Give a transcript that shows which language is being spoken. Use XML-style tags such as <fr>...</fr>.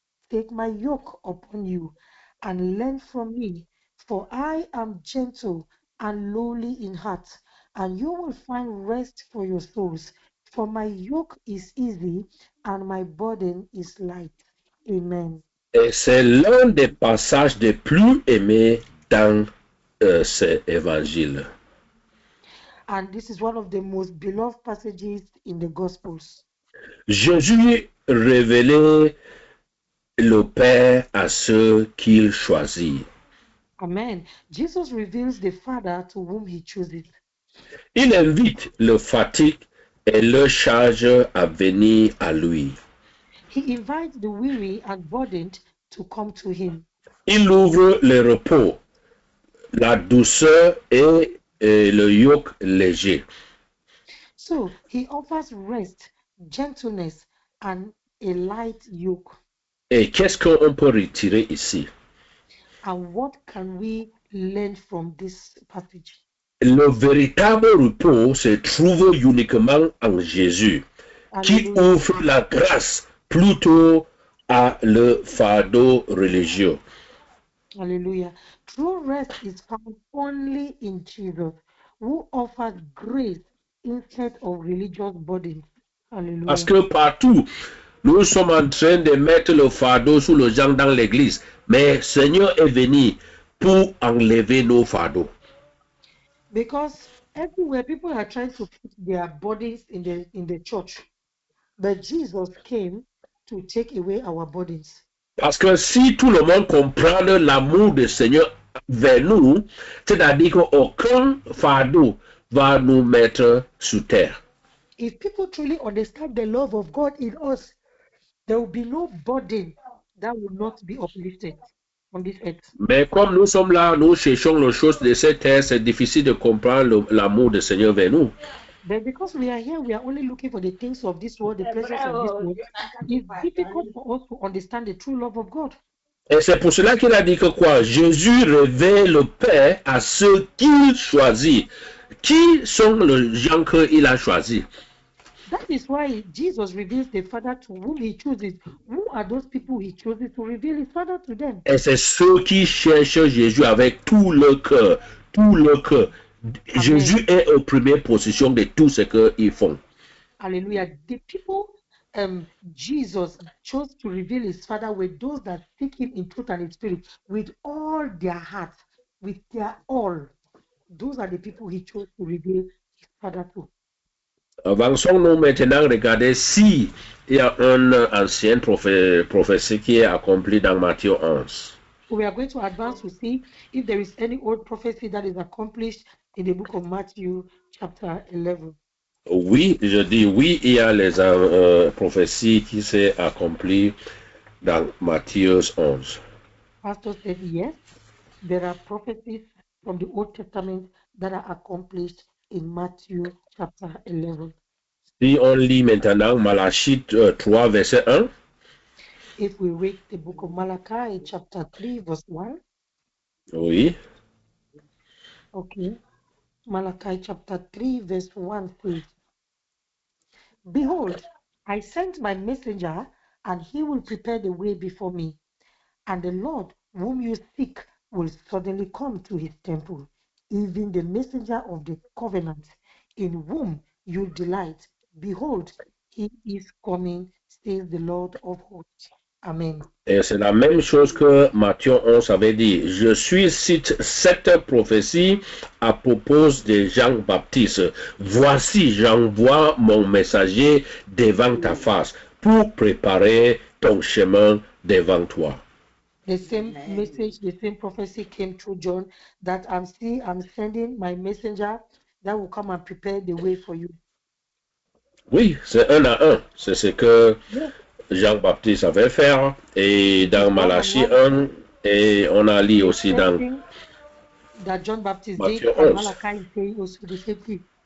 <en>Take my yoke upon you and learn from me, for I am gentle and lowly in heart, and you will find rest for your souls. For my yoke is easy and my burden is light. Amen.</en> <fr>Et c'est l'un des passages les plus aimés dans cet évangile.</fr> <en>And this is one of the most beloved passages in the Gospels.</en> <fr>Jésus révélait le Père à ceux qu'il choisit. Amen.</fr> <en>Jesus reveals the Father to whom he chooses.</en> <fr>Il invite le fatigue et le charge à venir à lui.</fr> <en>He invites the weary and burdened to come to him.</en> <fr>Il ouvre le repos, la douceur et le yoke léger.</fr> <en>So he offers rest, gentleness, and a light yoke.</en> <fr>Et qu'est-ce qu'on peut retirer ici?</fr> <en>And what can we learn from this passage?</en> <fr>Le véritable repos se trouve uniquement en Jésus. qui Hallelujah. ouvre la grâce plutôt à le fardeau religieux. Hallelujah.</fr> <en>True rest is found only in Jesus, who offers grace instead of religious burdens. Hallelujah.</en> <fr>Parce que partout, nous sommes en train de mettre le fardeau sur les gens dans l'église, mais Seigneur est venu pour enlever nos fardeaux.</fr> <en>Because everywhere people are trying to put their burdens in the church, but Jesus came to take away our burdens.</en> <fr>Parce que si tout le monde comprend l'amour du Seigneur vers nous, c'est-à-dire qu'aucun fardeau va nous mettre sur terre.</fr> <en>If people truly understand the love of God in us, there will be no burden that will not be uplifted on this earth.</en> <fr>Mais comme nous sommes là, nous cherchons les choses de cette terre, c'est difficile de comprendre l'amour du Seigneur vers nous.</fr> <en>But because we are here, we are only looking for the things of this world, the pleasures of this world. It's difficult for us to understand the true love of God.</en> <fr>Et c'est pour cela qu'il a dit que quoi? Jésus révèle le Père à ceux qu'il choisit. Qui sont les gens qu'il a choisis?</fr> <en>That is why Jesus reveals the Father to whom he chooses. Who are those people he chooses to reveal his Father to them?</en> <fr>Et c'est ceux qui cherchent Jésus avec tout leur cœur, tout leur cœur. Jésus est en première position de tout ce qu'ils font. Hallelujah.</fr> <en>The people Jesus chose to reveal his Father were those that seek him in truth and in spirit with all their heart, with their all. Those are the people he chose to reveal his Father to.</en> <fr>Avançons-nous maintenant, regardez si il y a une ancienne prophétie qui est accomplie dans Matthieu 11.</fr> <en>We are going to advance to see if there is any old prophecy that is accomplished in the book of Matthew chapter 11.</en> <fr>Oui, je dis oui, il y a les prophéties qui s'est accomplies dans Matthieu 11.</fr> <en>Pastor said yes, there are prophecies from the Old Testament that are accomplished in Matthew chapter 11.</en> <fr>Si on lit maintenant Malachie 3, verset 1.</fr> <en>If we read the book of Malachi chapter 3, verse 1.</en> <fr>Oui.</fr> <en>Okay. Malachi chapter 3, verse 1 says, Behold, I sent my messenger, and he will prepare the way before me. And the Lord whom you seek will suddenly come to his temple, even the messenger of the covenant, in whom you delight. Behold, he is coming, says the Lord of hosts. Amen.</en> <fr>Et c'est la même chose que Matthieu 11 avait dit. Je suis cite cette prophétie à propos de Jean-Baptiste. Voici, j'envoie mon messager devant ta face pour préparer ton chemin devant toi.</fr> <en>The same message, the same prophecy came through John that I'm sending my messenger that will come and prepare the way for you.</en> <fr>Oui, c'est un à un. C'est ce que Jean-Baptiste avait fait. Et dans Malachie 1, et on a lu aussi dans</fr> <en>that John Baptist</en> <fr>Matthieu</fr> <en>did, 11. and Malachi is saying also the same thing.</en>